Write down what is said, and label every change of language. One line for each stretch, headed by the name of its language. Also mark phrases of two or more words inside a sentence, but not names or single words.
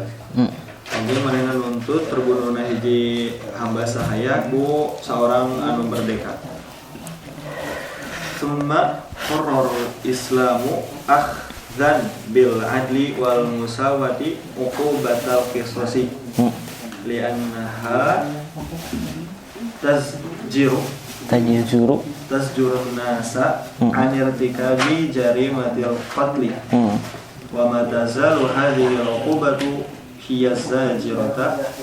Sundanese: Oge manehna nuntut terbunuhna hiji hamba sahaya ku saorang anu merdeka.
Arabic: ثم قرر الإسلام أخذا بالعدل والمساواة عقوبة القصاص لأنها تزجر الناس عن ارتكاب جريمة القتل وما تزال هذه العقوبة هي زاجرة